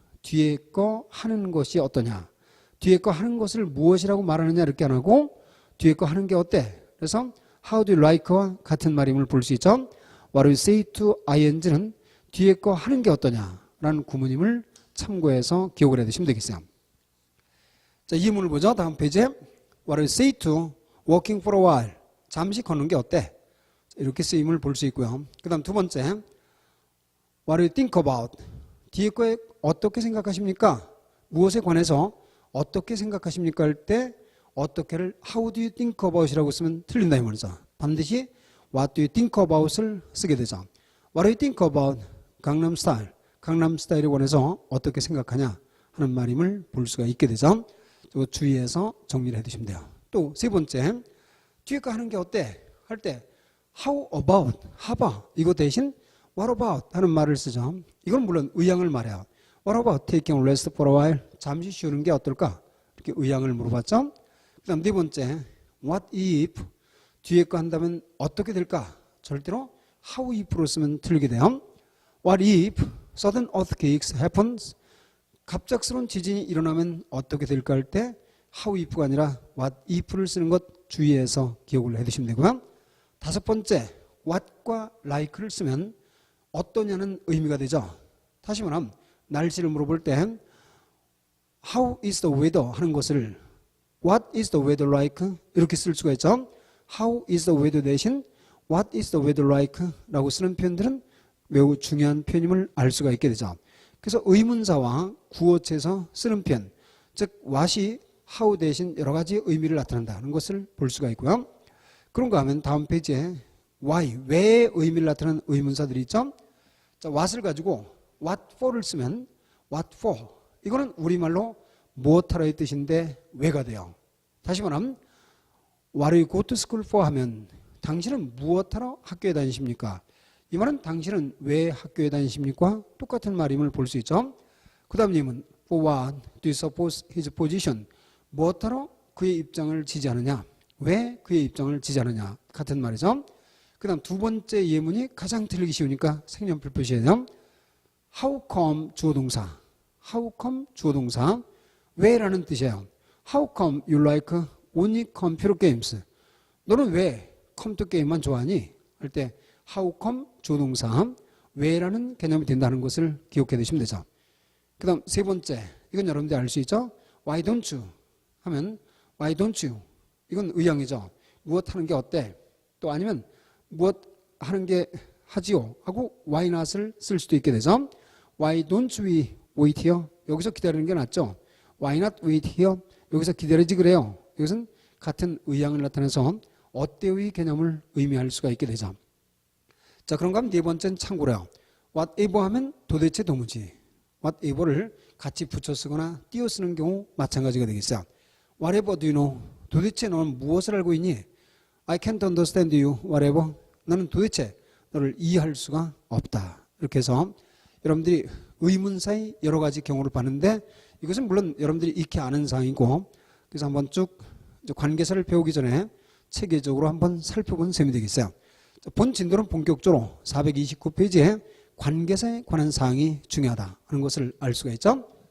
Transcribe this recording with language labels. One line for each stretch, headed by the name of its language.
Korean: 뒤에 거 하는 것이 어떠냐? 뒤에 거 하는 것을 무엇이라고 말하느냐 이렇게 안 하고 뒤에 거 하는 게 어때? 그래서
English: how do you like
Korean: 와 같은 말임을 볼 수 있죠.
English: What do you say to ing
Korean: 는 뒤에 거 하는 게 어떠냐라는 구문임을 참고해서 기억을 해두시면 되겠어요. 자, 이 문을 보죠. 다음 페이지에
English: What do you say to walking for a while?
Korean: 잠시 걷는 게 어때? 이렇게 쓰임을 볼 수 있고요. 그 다음 두 번째
English: What do you think about?
Korean: 뒤에 거에 어떻게 생각하십니까? 무엇에 관해서 어떻게 생각하십니까? 할 때 어떻게를
English: How do you think about
Korean: 이라고 쓰면 틀린다 이 말이죠.
English: 반드시 What do you think about을
Korean: 쓰게 되죠.
English: What do you think about 강남 스타일?
Korean: 강남 스타일에 관해서 어떻게 생각하냐 하는 말임을 볼 수가 있게 되죠. 주의해서 정리를 해두시면 돼요. 또 세 번째, 뒤에 거 하는 게 어때? 할 때
English: How about,
Korean: 하바 이거 대신
English: What about
Korean: 하는 말을 쓰죠. 이건 물론 의향을 말해요.
English: What about taking a rest for a while?
Korean: 잠시 쉬는 게 어떨까? 이렇게 의향을 물어봤죠. 그 다음 네 번째, what if 뒤에 거 한다면 어떻게 될까? 절대로 how if로 쓰면 틀리게 돼요.
English: What if sudden earthquakes happens?
Korean: 갑작스러운 지진이 일어나면 어떻게 될까 할 때 how if가 아니라 what if를 쓰는 것 주의해서 기억을 해두시면 되고요. 다섯 번째, what과 like를 쓰면 어떠냐는 의미가 되죠. 다시 말하면 날씨를 물어볼 때
English: How is the weather
Korean: 하는 것을
English: What is the weather like?
Korean: 이렇게 쓸 수가 있죠.
English: How is the weather
Korean: 대신
English: What is the weather like?
Korean: 라고 쓰는 표현들은 매우 중요한 표현임을 알 수가 있게 되죠. 그래서 의문사와 구어체에서 쓰는 표현, 즉 what이 how 대신 여러 가지 의미를 나타낸다는 것을 볼 수가 있고요. 그런가 하면 다음 페이지에 why, 왜 의미를 나타내는 의문사들이 있죠. 자, what을 가지고 what for를 쓰면 what for, 이거는 우리말로 무엇하러의 뜻인데 왜가 돼요. 다시 말하면
English: What are you go to school for
Korean: 하면 당신은 무엇하러 학교에 다니십니까? 이 말은 당신은 왜 학교에 다니십니까? 똑같은 말임을 볼 수 있죠. 그 다음 예문
English: For what do you suppose his position?
Korean: 무엇하러 그의 입장을 지지하느냐? 왜 그의 입장을 지지하느냐? 같은 말이죠. 그 다음 두 번째 예문이 가장 틀리기 쉬우니까 색연필 표시해야 돼요.
English: How come 주어동사. How come 주어동사.
Korean: 왜라는 뜻이에요.
English: How come you like only computer games?
Korean: 너는 왜 컴퓨터 게임만 좋아하니? 할 때
English: How come
Korean: 주어동사. 왜라는 개념이 된다는 것을 기억해 두시면 되죠. 그 다음 세 번째. 이건 여러분들이 알 수 있죠.
English: Why don't you?
Korean: 하면
English: Why don't you?
Korean: 이건 의향이죠. 무엇 하는 게 어때? 또 아니면 무엇 하는 게 하지요? 하고 why not을 쓸 수도 있게 되죠.
English: Why don't we wait here?
Korean: 여기서 기다리는 게 낫죠.
English: Why not wait here?
Korean: 여기서 기다리지 그래요. 이것은 같은 의향을 나타내서 어때의 개념을 의미할 수가 있게 되죠. 자, 그런가 하면 네 번째는 참고로요. whatever 하면 도대체 도무지. whatever를 같이 붙여 쓰거나 띄어 쓰는 경우 마찬가지가 되겠어요.
English: Whatever do you know?
Korean: 도대체 너는 무엇을 알고 있니?
English: I can't understand you, whatever.
Korean: 나는 도대체 너를 이해할 수가 없다. 이렇게 해서 여러분들이 의문사의 여러 가지 경우를 봤는데 이것은 물론 여러분들이 익히 아는 사항이고 그래서 한번 쭉 관계사를 배우기 전에 체계적으로 한번 살펴본 셈이 되겠어요. 본 진도는 본격적으로 429페이지에 관계사에 관한 사항이 중요하다 하는 것을 알 수가 있죠.